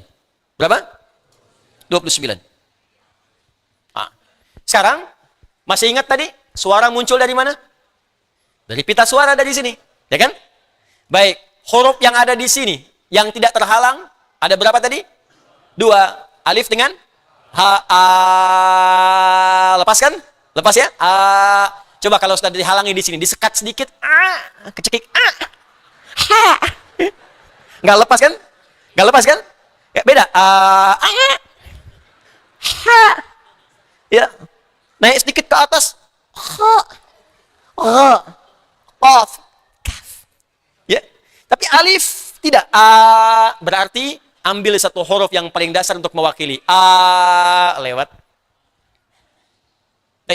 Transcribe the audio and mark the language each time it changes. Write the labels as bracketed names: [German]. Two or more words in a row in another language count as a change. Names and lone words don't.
[Indonesian] Berapa? 29. Nah, sekarang masih ingat tadi suara muncul dari mana? Dari pita suara dari sini, ya kan? Baik, huruf yang ada di sini, yang tidak terhalang, ada berapa tadi? 2. Alif dengan ha, a. Lepaskan? Lepas ya? A. Coba kalau sudah dihalangi di sini, disekat sedikit, a. Kecekik, a. Ha. Nggak lepas kan? Nggak lepas kan? Ya, beda. A. Ha. Ya. Naik sedikit ke atas. Ha. Ha. Qaf, kaf. Ya. Tapi alif tidak. A berarti ambil satu huruf yang paling dasar untuk mewakili. A lewat. Baik.